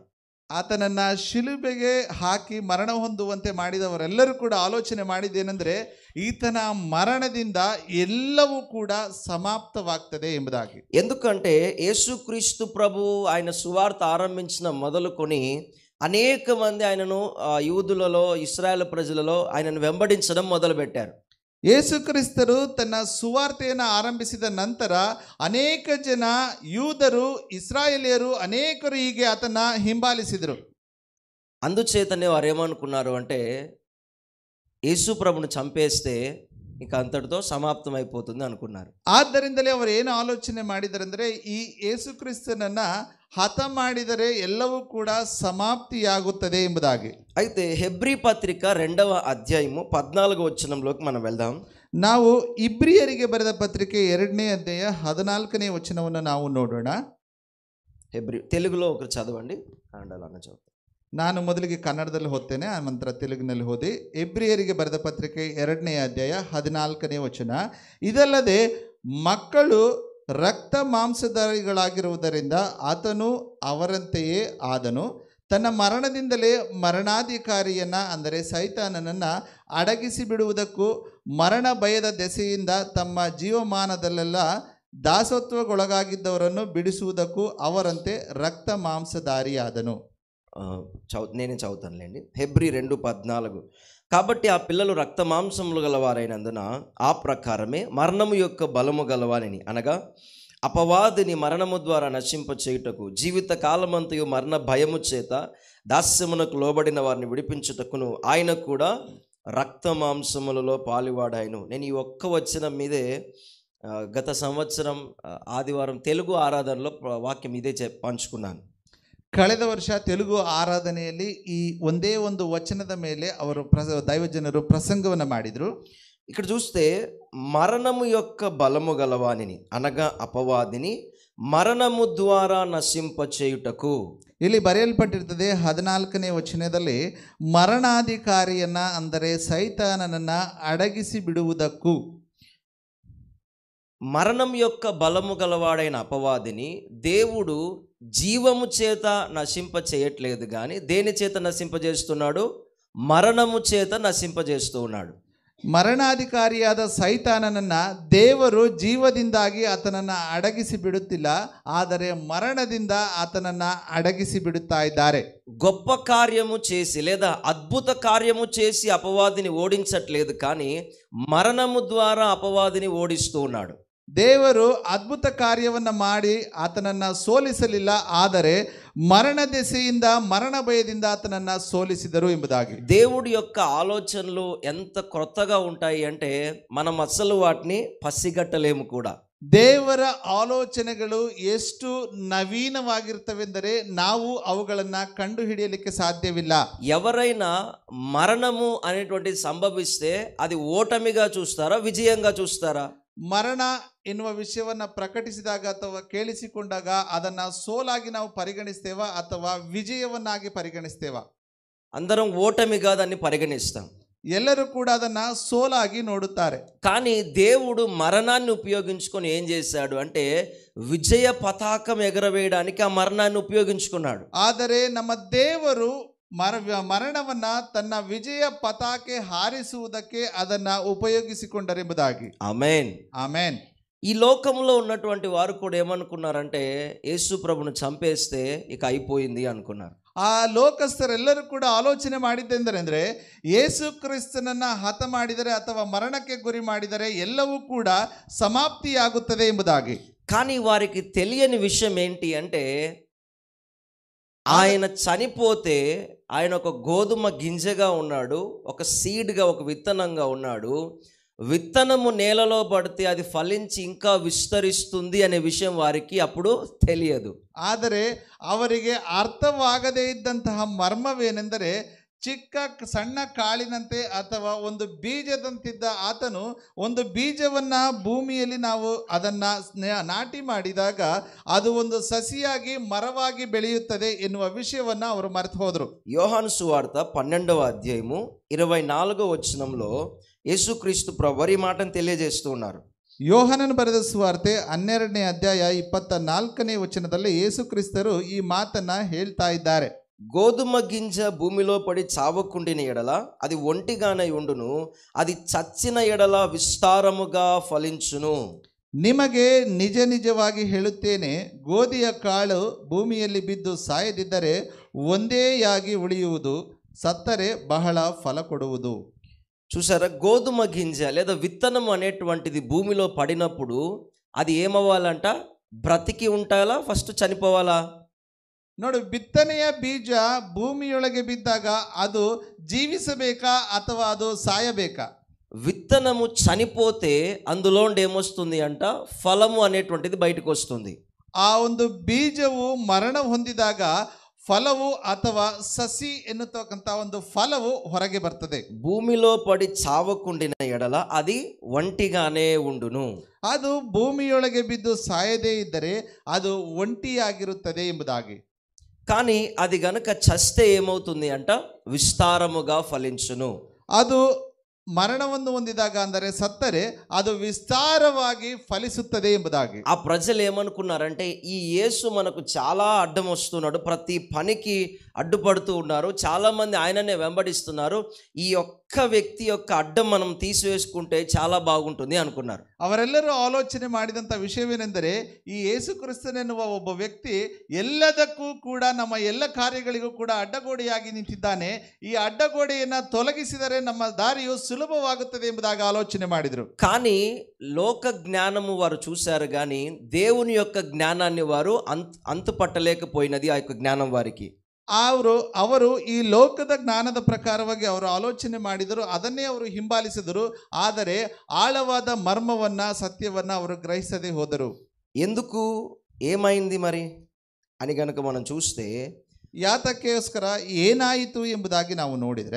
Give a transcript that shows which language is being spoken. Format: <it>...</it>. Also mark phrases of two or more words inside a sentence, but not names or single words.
<kn>ಆತನನ್ನು ಶಿಲುಬೆಗೆ ಹಾಕಿ ಮರಣ ಹೊಂದುವಂತೆ ಮಾಡಿದವರೆಲ್ಲರೂ ಕೂಡ ಆಲೋಚನೆ ಮಾಡಿದ್ದೇನೆಂದರೆ ಈತನ ಮರಣದಿಂದ ಎಲ್ಲವೂ ಕೂಡ ಸಮಾಪ್ತವಾಗ್ತದೆ ಎಂಬುದಾಗಿ.</kn> <te>ఎందుకంటే యేసుక్రీస్తు ప్రభు ఆయన సువార్త ఆరంభించిన మొదలుకొని అనేక మంది ఆయనను యూదులలో ఇశ్రాయేల్ ప్రజలలో ఆయనను వెంబడించడం మొదలుపెట్టారు.</te> <kn>ಯೇಸುಕ್ರಿಸ್ತರು ತನ್ನ ಸುವಾರ್ತೆಯನ್ನು ಆರಂಭಿಸಿದ ನಂತರ ಅನೇಕ ಜನ ಯೂದರು, ಇಸ್ರಾಯೇಲಿಯರು ಅನೇಕರು ಹೀಗೆ ಆತನ ಹಿಂಬಾಲಿಸಿದರು.</kn> <te>అందుచేతనే వారు ఏమనుకున్నారు అంటే యేసు ప్రభుని చంపేస్తే ఇక అంతటితో సమాప్తం అయిపోతుంది అనుకున్నారు.</te> <kn>ಆದ್ದರಿಂದಲೇ ಅವರು ಏನು ಆಲೋಚನೆ ಮಾಡಿದರೆಂದರೆ ಈ ಯೇಸುಕ್ರಿಸ್ತನನ್ನ ಹತ ಮಾಡಿದರೆ ಎಲ್ಲವೂ ಕೂಡ ಸಮಾಪ್ತಿಯಾಗುತ್ತದೆ ಎಂಬುದಾಗಿ.</kn> <te>అయితే హెబ్రీ పత్రిక 2వ అధ్యాయము 14వ వచనంలోకి మనం వెళ్దాం.</te> <kn>ನಾವು ಇಬ್ರಿಯರಿಗೆ ಬರೆದ ಪತ್ರಿಕೆ 2ನೇ ಅಧ್ಯಾಯ 14ನೇ ವಚನವನ್ನು ನಾವು ನೋಡೋಣ.</kn> <te>హెబ్రీ తెలుగులో ఒకరు చదవండి, కన్నడలో చదువు.</te> <kn>ನಾನು ಮೊದಲಿಗೆ ಕನ್ನಡದಲ್ಲಿ ಓದ್ತೇನೆ, ಆ ನಂತರ ತೆಲುಗಿನಲ್ಲಿ ಓದಿ. ಇಬ್ರಿಯರಿಗೆ ಬರೆದ ಪತ್ರಿಕೆ 2ನೇ ಅಧ್ಯಾಯ 14ನೇ ವಚನ. ಇದಲ್ಲದೆ ಮಕ್ಕಳು ರಕ್ತ ಮಾಂಸಧಾರಿಗಳಾಗಿರುವುದರಿಂದ ಆತನು ಅವರಂತೆಯೇ ಆದನು. ತನ್ನ ಮರಣದಿಂದಲೇ ಮರಣಾಧಿಕಾರಿಯನ್ನು ಅಂದರೆ ಸೈತಾನನನ್ನು ಅಡಗಿಸಿ ಬಿಡುವುದಕ್ಕೂ ಮರಣ ಭಯದ ದೆಸೆಯಿಂದ ತಮ್ಮ ಜೀವಮಾನದಲ್ಲೆಲ್ಲ ದಾಸತ್ವಗೊಳಗಾಗಿದ್ದವರನ್ನು ಬಿಡಿಸುವುದಕ್ಕೂ ಅವರಂತೆ ರಕ್ತ ಮಾಂಸಧಾರಿಯಾದನು.</kn> <te>నేనే చదువుతానులేండి. హెబ్రీ 2:14. కాబట్టి ఆ పిల్లలు రక్త మాంసములు గలవారైనందున ఆ ప్రకారమే మరణము యొక్క బలము గలవానిని అనగా అపవాదిని మరణము ద్వారా నశింప చేయుటకు జీవిత కాలమంతయు మరణ భయము చేత దాస్యమునకు లోబడిన వారిని విడిపించుటకును ఆయన కూడా రక్త మాంసములలో పాలువాడాయను. నేను ఈ ఒక్క వచనం మీదే గత సంవత్సరం ఆదివారం తెలుగు ఆరాధనలో వాక్యం ఇదే పంచుకున్నాను.</te> <kn>ಕಳೆದ ವರ್ಷ ತೆಲುಗು ಆರಾಧನೆಯಲ್ಲಿ ಈ ಒಂದೇ ಒಂದು ವಚನದ ಮೇಲೆ ಅವರು ದೈವಜನರು ಪ್ರಸಂಗವನ್ನು ಮಾಡಿದರು.</kn> <te>ఇక్కడ చూస్తే మరణము యొక్క బలము గలవానిని అనగా అపవాదిని మరణము ద్వారా నశింపచేయుటకు.</te> <kn>ಇಲ್ಲಿ ಬರೆಯಲ್ಪಟ್ಟಿರ್ತದೆ 14ನೇ ವಚನದಲ್ಲಿ ಮರಣಾಧಿಕಾರಿಯನ್ನ ಅಂದರೆ ಸೈತಾನನನ್ನ ಅಡಗಿಸಿ ಬಿಡುವುದಕ್ಕೂ.</kn> <te>మరణం యొక్క బలము గలవాడైన అపవాదిని దేవుడు జీవము చేత నశింప చేయట్లేదు కానీ దేని చేత నశింపజేస్తున్నాడు? మరణము చేత నశింపజేస్తూ ఉన్నాడు.</te> <kn>ಮರಣಾಧಿಕಾರಿಯಾದ ಸೈತಾನನನ್ನ ದೇವರು ಜೀವದಿಂದಾಗಿ ಆತನನ್ನ ಅಡಗಿಸಿ ಬಿಡುತ್ತಿಲ್ಲ, ಆದರೆ ಮರಣದಿಂದ ಆತನನ್ನ ಅಡಗಿಸಿ ಬಿಡುತ್ತಾ ಇದ್ದಾರೆ.</kn> <te>గొప్ప కార్యము చేసి లేదా అద్భుత కార్యము చేసి అపవాదిని ఓడించట్లేదు కానీ మరణము ద్వారా అపవాదిని ఓడిస్తూ ఉన్నాడు.</te> <kn>ದೇವರು ಅದ್ಭುತ ಕಾರ್ಯವನ್ನು ಮಾಡಿ ಆತನನ್ನ ಸೋಲಿಸಲಿಲ್ಲ, ಆದರೆ ಮರಣ ದಶಯಿಂದ ಮರಣ ಭಯದಿಂದ ಆತನನ್ನ ಸೋಲಿಸಿದರು ಎಂಬುದಾಗಿ.</kn> <te>దేవుడి యొక్క ఆలోచనలు ఎంత క్రొత్తగా ఉంటాయి అంటే మనం అసలు వాటిని పసిగట్టలేము కూడా.</te> <kn>ದೇವರ ಆಲೋಚನೆಗಳು ಎಷ್ಟು ನವೀನವಾಗಿರ್ತವೆಂದರೆ ನಾವು ಅವುಗಳನ್ನು ಕಂಡು ಹಿಡಿಯಲಿಕ್ಕೆ ಸಾಧ್ಯವಿಲ್ಲ.</kn> <te>ఎవరైనా మరణము అనేటువంటిది సంభవిస్తే అది ఓటమిగా చూస్తారా విజయంగా చూస్తారా?</te> <kn>ಮರಣ ಎನ್ನುವ ವಿಷಯವನ್ನು ಪ್ರಕಟಿಸಿದಾಗ ಅಥವಾ ಕೇಳಿಸಿಕೊಂಡಾಗ ಅದನ್ನು ಸೋಲಾಗಿ ನಾವು ಪರಿಗಣಿಸ್ತೇವಾ ಅಥವಾ ವಿಜಯವನ್ನಾಗಿ ಪರಿಗಣಿಸ್ತೇವಾ?</kn> <te>అందరం ఓటమిగా దాన్ని పరిగణిస్తాం.</te> <kn>ಎಲ್ಲರೂ ಕೂಡ ಅದನ್ನು ಸೋಲಾಗಿ ನೋಡುತ್ತಾರೆ.</kn> <te>కానీ దేవుడు మరణాన్ని ఉపయోగించుకొని ఏం చేశాడు అంటే విజయ పతాకం ఎగరవేయడానికి ఆ మరణాన్ని ఉపయోగించుకున్నాడు.</te> <kn>ಆದರೆ ನಮ್ಮ ದೇವರು ಮರಣವನ್ನ ತನ್ನ ವಿಜಯ ಪತಾಕೆ ಹಾರಿಸುವುದಕ್ಕೆ ಅದನ್ನ ಉಪಯೋಗಿಸಿಕೊಂಡರೆಂಬುದಾಗಿ. ಆಮೆನ್, ಆಮೆನ್.</kn> <te>ఈ లోకంలో ఉన్నటువంటి వారు కూడా ఏమనుకున్నారంటే యేసు ప్రభును చంపేస్తే ఇక అయిపోయింది అనుకున్నారు.</te> <kn>ಆ ಲೋಕಸ್ಥರೆಲ್ಲರೂ ಕೂಡ ಆಲೋಚನೆ ಮಾಡಿದ್ದೆಂದರೆ ಯೇಸು ಕ್ರಿಸ್ತನನ್ನ ಹತ ಮಾಡಿದರೆ ಅಥವಾ ಮರಣಕ್ಕೆ ಗುರಿ ಮಾಡಿದರೆ ಎಲ್ಲವೂ ಕೂಡ ಸಮಾಪ್ತಿಯಾಗುತ್ತದೆ ಎಂಬುದಾಗಿ.</kn> <te>కానీ వారికి తెలియని విషయం ఏంటి అంటే ఆయన చనిపోతే ఆయన ఒక గోధుమ గింజగా ఉన్నాడు, ఒక సీడ్గా, ఒక విత్తనంగా ఉన్నాడు. విత్తనము నేలలో పడితే అది ఫలించి ఇంకా విస్తరిస్తుంది అనే విషయం వారికి అప్పుడు తెలియదు.</te> <kn>ಆದರೆ ಅವರಿಗೆ ಅರ್ಥವಾಗದೇ ಇದ್ದಂತಹ ಮರ್ಮವೇನೆಂದರೆ ಸಣ್ಣ ಕಾಳಿನಂತೆ ಅಥವಾ ಒಂದು ಬೀಜದಂತಿದ್ದ ಆತನು ಒಂದು ಬೀಜವನ್ನ ಭೂಮಿಯಲ್ಲಿ ನಾವು ಅದನ್ನ ನಾಟಿ ಮಾಡಿದಾಗ ಅದು ಒಂದು ಸಸಿಯಾಗಿ ಮರವಾಗಿ ಬೆಳೆಯುತ್ತದೆ ಎನ್ನುವ ವಿಷಯವನ್ನ ಅವರು ಮರೆತು ಹೋದರು.</kn> <te>యోహాను సువార్త 12వ అధ్యాయము 24వ వచనంలో యేసుక్రీస్తు ప్రభు వారి మాటను తెలియజేస్తూ ఉన్నారు.</te> <kn>ಯೋಹಾನನು ಬರೆದ ಸುವಾರ್ತೆ 12ನೇ ಅಧ್ಯಾಯ 24ನೇ ವಚನದಲ್ಲಿ ಯೇಸು ಕ್ರಿಸ್ತರು ಈ ಮಾತನ್ನ ಹೇಳ್ತಾ ಇದ್ದಾರೆ.</kn> <te>గోధుమ గింజ భూమిలో పడి చావకుండిన ఎడల అది ఒంటిగానే ఉండును, అది చచ్చిన ఎడల విస్తారముగా ఫలించును.</te> <kn>ನಿಮಗೆ ನಿಜ ನಿಜವಾಗಿ ಹೇಳುತ್ತೇನೆ, ಗೋಧಿಯ ಕಾಳು ಭೂಮಿಯಲ್ಲಿ ಬಿದ್ದು ಸಾಯದಿದ್ದರೆ ಒಂದೇಯಾಗಿ ಉಳಿಯುವುದು, ಸತ್ತರೆ ಬಹಳ ಫಲ ಕೊಡುವುದು.</kn> <te>చూసారా, గోధుమ గింజ లేదా విత్తనం అనేటువంటిది భూమిలో పడినప్పుడు అది ఏమవ్వాలంట? బ్రతికి ఉండాలా, ఫస్ట్ చనిపోవాలా?</te> <kn>ನೋಡು, ಬಿತ್ತನೆಯ ಬೀಜ ಭೂಮಿಯೊಳಗೆ ಬಿದ್ದಾಗ ಅದು ಜೀವಿಸಬೇಕಾ ಅಥವಾ ಅದು ಸಾಯಬೇಕಾ?</kn> <te>విత్తనము చనిపోతే అందులో ఏమొస్తుంది అంట? ఫలము అనేటువంటిది బయటకు వస్తుంది.</te> <kn>ಆ ಒಂದು ಬೀಜವು ಮರಣ ಹೊಂದಿದಾಗ ಫಲವು ಅಥವಾ ಸಸಿ ಎನ್ನುತ್ತಕ್ಕಂಥ ಒಂದು ಫಲವು ಹೊರಗೆ ಬರ್ತದೆ.</kn> <te>భూమిలో పడి చావకుండిన ఎడల అది ఒంటిగానే ఉండును.</te> <kn>ಅದು ಭೂಮಿಯೊಳಗೆ ಬಿದ್ದು ಸಾಯದೇ ಇದ್ದರೆ ಅದು ಒಂಟಿಯಾಗಿರುತ್ತದೆ ಎಂಬುದಾಗಿ.</kn> <te>కానీ అది గనుక చస్తే ఏమవుతుంది అంట? విస్తారముగా ఫలించును.</te> <kn>ಅದು ಮರಣವನ್ನು ಹೊಂದಿದಾಗ ಅಂದರೆ ಸತ್ತರೆ ಅದು ವಿಸ್ತಾರವಾಗಿ ಫಲಿಸುತ್ತದೆ ಎಂಬುದಾಗಿ.</kn> <te>ఆ ప్రజలు ఏమనుకున్నారంటే, ఈ యేసు మనకు చాలా అడ్డం వస్తున్నాడు, ప్రతి పనికి అడ్డుపడుతూ ఉన్నారు, చాలా మంది ఆయననే వెంబడిస్తున్నారు, ఈ ఒక్క వ్యక్తి యొక్క అడ్డం మనం తీసివేసుకుంటే చాలా బాగుంటుంది అనుకున్నారు.</te> <kn>ಅವರೆಲ್ಲರೂ ಆಲೋಚನೆ ಮಾಡಿದಂಥ ವಿಷಯವೇನೆಂದರೆ, ಈ ಯೇಸು ಕ್ರಿಸ್ತನೆನ್ನುವ ಒಬ್ಬ ವ್ಯಕ್ತಿ ಎಲ್ಲದಕ್ಕೂ ಕೂಡ ನಮ್ಮ ಎಲ್ಲ ಕಾರ್ಯಗಳಿಗೂ ಕೂಡ ಅಡ್ಡಗೋಡೆಯಾಗಿ ನಿಂತಿದ್ದಾನೆ, ಈ ಅಡ್ಡಗೋಡೆಯನ್ನು ತೊಲಗಿಸಿದರೆ ನಮ್ಮ ದಾರಿಯು సులభವಾಗುತ್ತದೆ ಎಂಬುದಾಗಿ ಆಲೋಚನೆ ಮಾಡಿದರು.</kn> <te>కానీ లోక జ్ఞానము వారు చూశారు, కానీ దేవుని యొక్క జ్ఞానాన్ని వారు అంతుపట్టలేకపోయినది ఆ యొక్క జ్ఞానం వారికి.</te> <kn>ಅವರು ಈ ಲೋಕದ ಜ್ಞಾನದ ಪ್ರಕಾರವಾಗಿ ಅವರು ಆಲೋಚನೆ ಮಾಡಿದರು, ಅದನ್ನೇ ಅವರು ಹಿಂಬಾಲಿಸಿದರು, ಆದರೆ ಆಳವಾದ ಮರ್ಮವನ್ನ ಸತ್ಯವನ್ನ ಅವರು ಗ್ರಹಿಸದೆ ಹೋದರು.</kn> <te>ఎందుకు, ఏమైంది మరి అని గనుక మనం చూస్తే,</te> <kn>ಯಾತಕ್ಕೋಸ್ಕರ ಏನಾಯಿತು ಎಂಬುದಾಗಿ ನಾವು ನೋಡಿದರೆ,</kn>